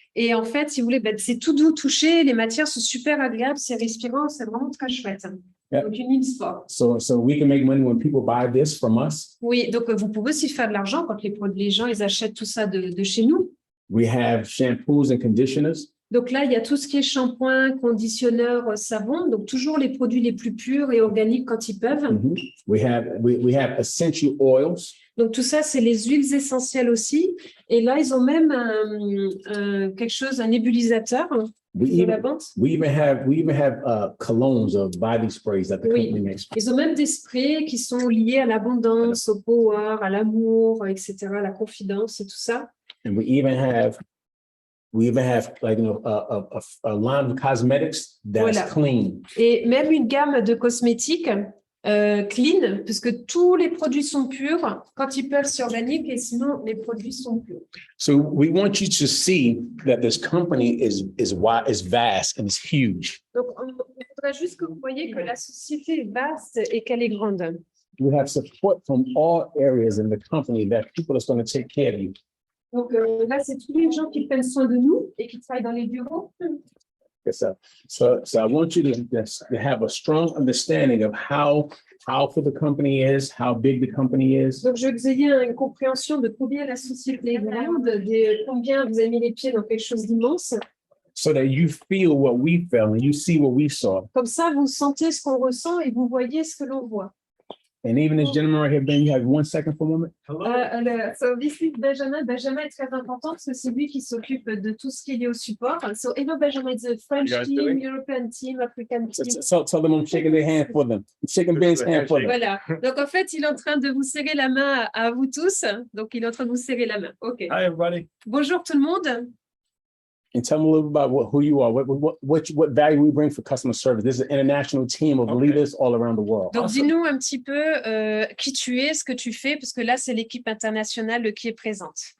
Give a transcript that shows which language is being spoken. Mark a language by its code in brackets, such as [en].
[fr] Et en fait, si vous voulez, c'est tout doux touché. Les matières sont super agréables, c'est respirant, c'est vraiment très chouette. [en] Yeah. [fr] Donc, une ligne sport. [en] So we can make money when people buy this from us. [fr] Oui, donc vous pouvez aussi faire de l'argent quand les gens ils achètent tout ça de chez nous. [en] We have shampoos and conditioners. [fr] Donc là, il y a tout ce qui est shampoing, conditionneur, savon. Donc toujours les produits les plus purs et organiques quand ils peuvent. [en] Mhm. We have essential oils. [fr] Donc tout ça, c'est les huiles essentielles aussi. Et là, ils ont même un nébulisateur [en] We [fr] de la [en] even [fr] vente. [en] we even have colognes of body sprays that the [fr] Oui. [en] company makes. [fr] Ils ont même des sprays qui sont liés à l'abondance, au power, à l'amour, etc., à la confidence et tout ça. [en] And we even have like a line of cosmetics that's [fr] Voilà. [en] clean. [fr] Et même une gamme de cosmétiques clean, puisque tous les produits sont purs. Quand ils peuvent, c'est organique et sinon, les produits sont purs. [en] So we want you to see that this company is wide, is vast and is huge. [fr] Donc, on voudrait juste que vous voyez que la société est vaste et qu'elle est grande. [en] You have support from all areas in the company that people are going to take care of you. [fr] Donc là, c'est tous les gens qui prennent soin de nous et qui travaillent dans les bureaux. [en] Yes, sir. So I want you to have a strong understanding of how powerful the company is, how big the company is. [fr] Donc, je veux que vous ayez une compréhension de combien la société est grande, de combien vous avez mis les pieds dans quelque chose d'immense. [en] So that you feel what we felt and you see what we saw. [fr] Comme ça, vous sentez ce qu'on ressent et vous voyez ce que l'on voit. [en] And even this gentleman right here, Ben, you have 1 second for a moment. So this is Benjamin. [fr] Benjamin est très important parce que c'est lui qui s'occupe de tout ce qui est lié au support. [en] So hello Benjamin, it's a French You guys team, doing? European team, African team. So tell them I'm shaking their hand for them. I'm shaking Ben's hand for them. [fr] Voilà. Donc en fait, il est en train de vous serrer la main à vous tous. Donc il est en train de vous serrer la main. [en] OK. Hi, everybody. [fr] Bonjour tout le monde. [en] And tell them a little about who you are, what value we bring for customer service. This is an international team of Okay. leaders all around the world. [fr] Donc [en] Awesome. [fr] dis-nous un petit peu qui tu es, ce que tu fais, parce que là, c'est l'équipe internationale qui est présente.